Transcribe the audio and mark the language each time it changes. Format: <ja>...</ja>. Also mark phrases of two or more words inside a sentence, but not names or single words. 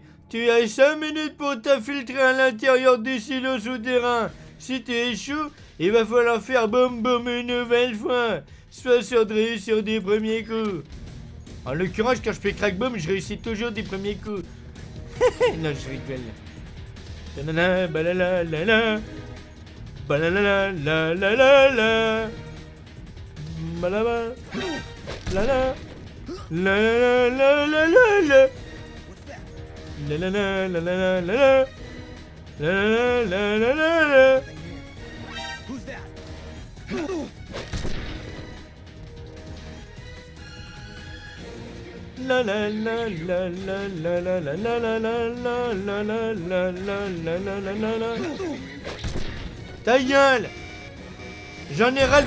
<fr>Tu as 5 minutes pour t'infiltrer à l'intérieur du silo souterrain. Si tu échoues, il va falloir faire boum boum une nouvelle fois. Sois sûr de réussir des premiers coups. En l'occurrence, quand je fais crack boom, je réussis toujours des premiers coups. Non, je rigole. Banana, balala, la la. Balala, la la la la. Balala. La la la la la la la la la la la la la la la la la la la.</fr> <en>Who's that? La la la la la la la la la la la la la la la la la la la.</en> <fr>Ta gueule! J'en ai ras le...</fr>